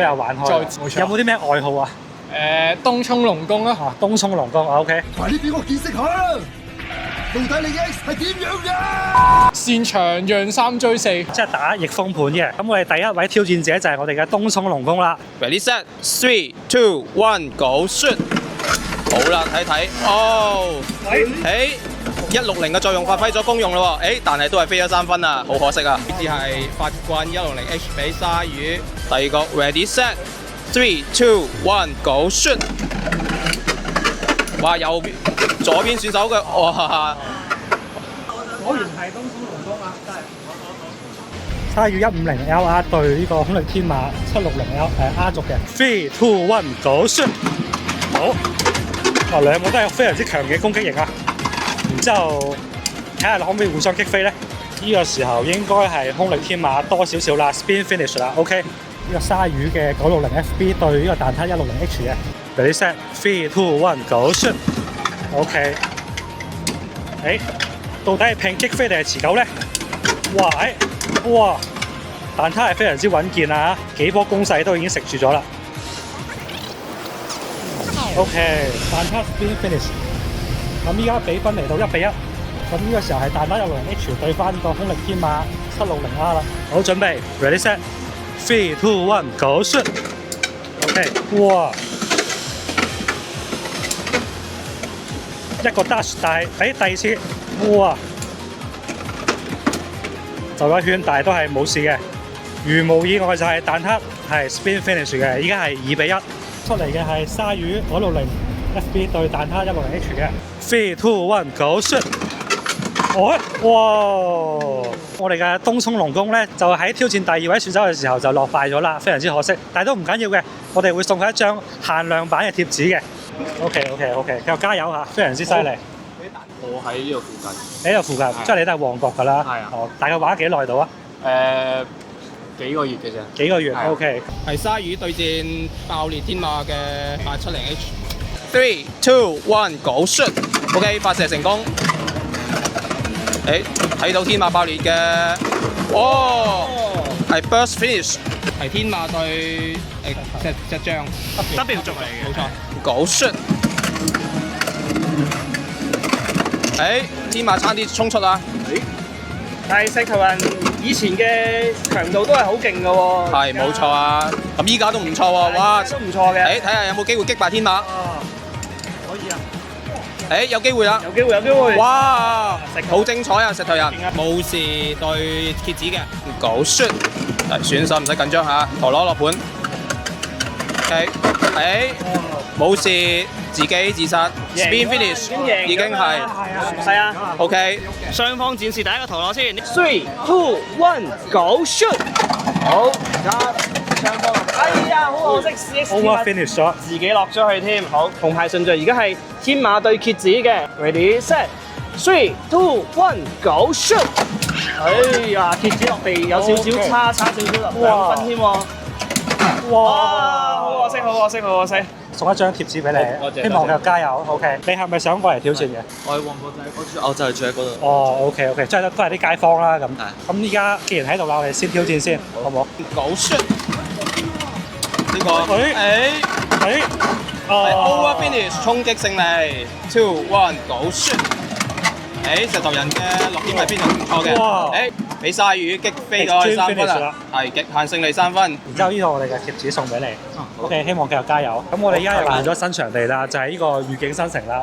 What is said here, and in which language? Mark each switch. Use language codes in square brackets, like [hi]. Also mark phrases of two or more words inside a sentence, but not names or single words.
[yue] 都有玩開。有冇啲咩愛好啊？東涌龍宮啦。東涌龍宮 OK。快啲俾我見識下啦！到底你嘅 X 係點樣嘅？擅長讓3追4，即係打逆風盤嘅。咁我哋第一位挑戰者就係我哋嘅東涌龍宮啦。 [en] Ready set 3, 2, 1, go shoot！ [yue] 好啦，睇睇哦，160嘅作用發揮咗功用咯喎，但係都係飛咗3分啊，好可惜啊！呢支係法棍160H 俾鯊魚。第二個 [en] Ready set 3, 2, 1, go shoot！ [yue] 哇，左邊選手嘅哇，果然係東涌龍宮啊！真係。鯊魚150 LR 對呢個空力天馬760 R 軸嘅3、2、1 [en] go shoot！ [yue] 好，哇，兩個都係非常之強嘅攻擊型啊！然之後睇下可唔可以互相擊飛咧？呢個時候應該係空力天馬多少少啦 ， [en] spin finish [yue] 啦 ，OK。呢個鯊魚嘅960 FB 對呢個蛋撻160H 嘅 ， [en] ready set 3、2、1 go shoot！ [yue] OK。到底係拼擊飛定係持久咧？哇！蛋撻係非常之穩健啊！幾波攻勢都已經食住咗啦。OK， 蛋撻 [en] spin finish。 [yue] 咁依家比分嚟到1比1。咁呢個時候係蛋撻160H 對翻呢個空力天馬760R 啦。好，準備 ， [en] ready set 3、2、1 go shoot！ [yue] OK， 哇！一個 dash， 但係第二次，哇！就一圈，但係都係冇事嘅。如無意外就係蛋撻係 [en] spin finish [yue] 嘅，依家係2比1。出嚟嘅係鯊魚960 FB 對蛋撻160H 嘅3、2、1 [en] go shoot！ [yue] 哇！我哋嘅東涌龍宮咧，就喺挑戰第2位選手嘅時候就落敗咗啦，非常之可惜。但係都唔緊要嘅，我哋會送佢一張限量版嘅貼紙嘅。OK， 繼續加油嚇，非常之犀利。我喺呢度附近。喺度附近，即係你都係旺角㗎啦。係啊。大概玩咗幾耐到啊？幾個月嘅啫。幾個月 ，OK。係鯊魚對戰爆裂天馬嘅 870H。3、2、1 [en] go shoot！ [yue] OK， 發射成功。睇到天馬爆裂嘅，係 [en] burst finish， [yue] 係天馬對隻象 W 軸嚟嘅，冇錯。 [en] go shoot！ [yue] 天馬差啲衝出啦。但係石頭人以前嘅強度都係好勁嘅喎。係冇錯啊，咁依家都唔錯喎，哇！都唔錯嘅。睇下有冇機會擊敗天馬。可以啊。有機會啦！有機會！哇！好精彩啊，石頭人！武士對蝎子嘅 ， [en] go shoot！ [yue] 選手唔使緊張嚇，陀螺落盤。武士自己自殺 ， [en] spin finish [yue] 已經係啊，OK。雙方展示第一個陀螺先，3、2、1 [en] go shoot！ [yue] 好，而家雙方，哎呀，好可惜 ，CX finish 咗，自己落咗去添。好，銅牌順序而家係天馬對蝎子嘅 ， [en] ready set 3、2、1 go shoot！ [yue] 哎呀，貼紙落地有少少差少少啦，2分添喎。哇！好可惜，好可惜，好可惜。送一張貼紙俾你，希望繼續加油。OK， 你係咪想過嚟挑戰嘅？我喺旺角仔嗰住，我就係住喺嗰度。哦，OK， 即係都係啲街坊啦咁。咁依家既然喺度啦，我哋先挑戰先，好唔好？狗血呢個係 [en] over finish [yue] 衝擊勝利 ，2 1 狗血。石頭人嘅落點係非常唔錯嘅。俾鯊魚擊飛咗3分啦，係極限勝利3分。然之後呢度我哋嘅貼紙送俾你。OK， 希望繼續加油。咁我哋依家又換咗新場地啦，就係呢個御景新城啦。